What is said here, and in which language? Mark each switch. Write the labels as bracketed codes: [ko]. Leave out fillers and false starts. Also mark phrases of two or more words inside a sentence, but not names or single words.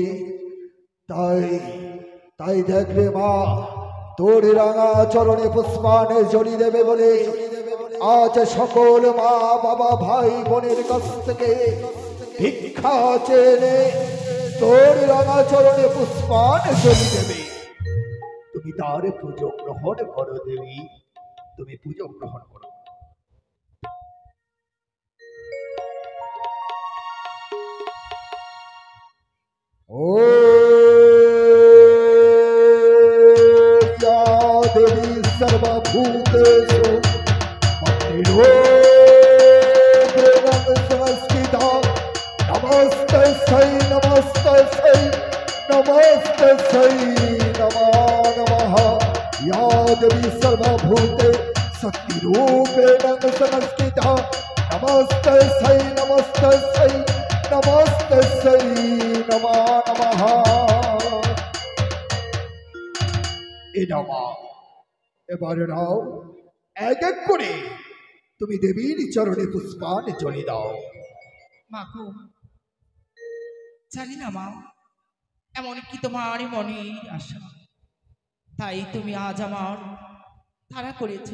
[bn] তাই তাই দেখলে মা, তোর রাঙা চরণে পুষ্পাঞ্জলি দেবে বলে আজ সকল মা বাবা ভাই বোনের কাছ থেকে ভিক্ষা চেয়ে তোর রাঙা চরণে পুষ্পাঞ্জলি দেবে। তুমি তার পুজো গ্রহণ করো দেবী, তুমি পুজো গ্রহণ করো। [sa] ও या देवी सर्वभूतेषु मत्तिरूपेण संस्थिता नमस्तस्यै नमस्तस्यै नमस्तस्यै नमो नमः। या देवी सर्वभूते शक्तिरूपेण संस्थिता नमस्तस्यै नमस्तस्यै नमस्तस्यै नमो नमः। [bn] এবারে নাও, এক এক করে তুমি দেবীর চরণে পুষ্পাঞ্জলি দাও। মা গো, জানি না মা, এমন কি তোমার মনের আশা, তাই তুমি আজ আমার তাড়া করেছ।